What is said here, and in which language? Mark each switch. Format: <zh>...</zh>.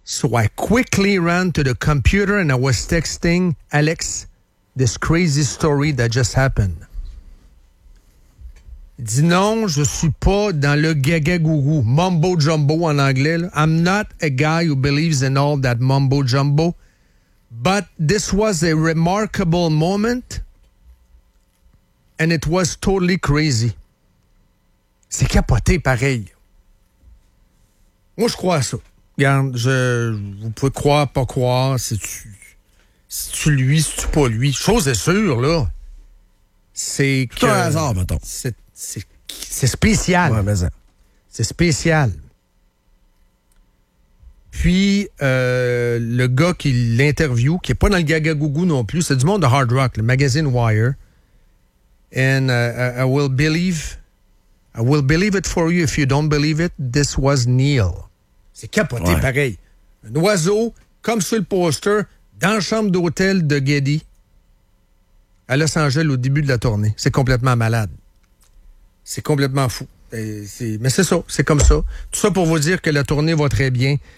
<en>So I quickly ran to the computer and I was texting Alex this crazy story that just happened.</en> <fr>Dis non, je suis pas dans le gaga gourou, mumbo jumbo en anglais. Là.</fr> <en>I'm not a guy who believes in all that mumbo jumbo. But this was a remarkable moment and it was totally crazy.</en> <fr>C'est capoté pareil. Moi, je crois à ça. Regarde, vous pouvez croire, pas croire, si tu lui, si tu pas lui. Chose est sûre, là. C'est que. C'est un hasard, mettons. C'est spécial. Ouais, mais ça. C'est spécial. Puis, le gars qui l'interview, qui n'est pas dans le Gaga Gougou non plus, c'est du monde de Hard Rock, le magazine Wire.</fr> <en>And I will believe it for you. If you don't believe it, this was Neil.</en> <fr>C'est capoté, ouais. Pareil. Un oiseau, comme sur le poster, dans la chambre d'hôtel de Geddy, à Los Angeles, au début de la tournée. C'est complètement malade. C'est complètement fou. Mais c'est ça, c'est comme ça. Tout ça pour vous dire que la tournée va très bien.</fr>